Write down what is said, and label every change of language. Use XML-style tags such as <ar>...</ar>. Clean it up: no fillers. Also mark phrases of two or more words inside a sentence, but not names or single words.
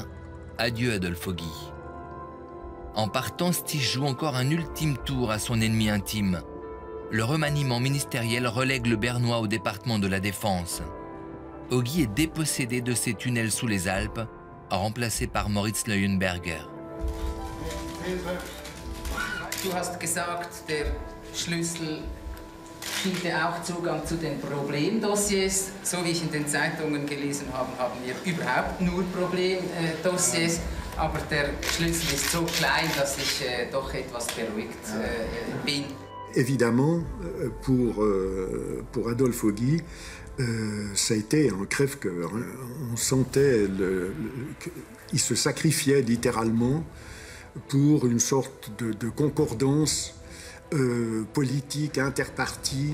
<fr>Adieu Adolphe Guy. En partant, Stich joue encore un ultime tour à son ennemi intime. Le remaniement ministériel relègue le Bernois au département de la Défense. Hoggy est dépossédé de ses tunnels sous les Alpes, remplacé par Moritz Leuenberger.</fr> <de>Du hast gesagt, der Schlüssel biete auch Zugang zu den Problemdossiers. So wie ich in den Zeitungen gelesen habe, haben wir überhaupt nur Problemdossiers. Aber der Schlüssel ist so klein, dass ich doch etwas beruhigt bin.</de> <fr>Évidemment, pour Adolphe Hoggy, ça a été un crève-cœur. On sentait qu'il se sacrifiait littéralement pour une sorte de concordance politique, interpartie.</fr>